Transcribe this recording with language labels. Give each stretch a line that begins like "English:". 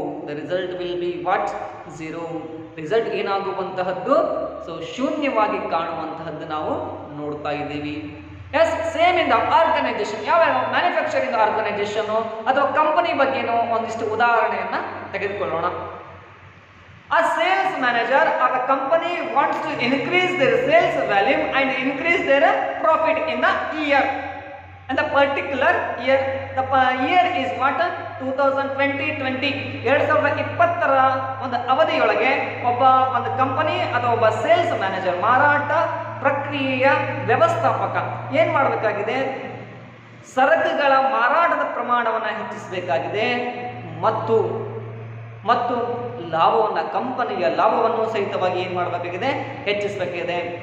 Kannada: The result will be what, zero. Result ಏನಾಗುವಂತಹದ್ದು, so ಶೂನ್ಯವಾಗಿ ಕಾಣುವಂತಹದ್ದು ನಾವು ನೋಡ್ತಾ ಇದ್ದೀವಿ. S, same in the organisation. ಯಾವ manufacturing organisation ಅಥವಾ ಕಂಪನಿ ಬಗ್ಗೆನೋ ಒಂದಿಷ್ಟು ಉದಾಹರಣೆಯನ್ನು ತೆಗೆದುಕೊಳ್ಳೋಣ.
English: A sales manager or a company wants to increase their sales volume and increase their profit in the year. And the particular year, the year is what, 2020.
Kannada: 2020ರ ಒಂದು ಅವಧಿಯೊಳಗೆ ಒಂದು company ಅಥವಾ ಒಬ್ಬ sales manager, ಮಾರಾಟ ಪ್ರಕ್ರಿಯೆಯ ವ್ಯವಸ್ಥಾಪಕ ಏನು ಮಾಡಬೇಕಾಗಿದೆ, ಸರಕುಗಳ ಮಾರಾಟದ ಪ್ರಮಾಣವನ್ನು ಹೆಚ್ಚಿಸಬೇಕಾಗಿದೆ ಮತ್ತು ಲಾಭವನ್ನು, ಕಂಪನಿಯ ಲಾಭವನ್ನು ಸಹಿತವಾಗಿ ಏನು ಮಾಡಬೇಕಾಗಿದೆ, ಹೆಚ್ಚಿಸಬೇಕಾಗಿದೆ.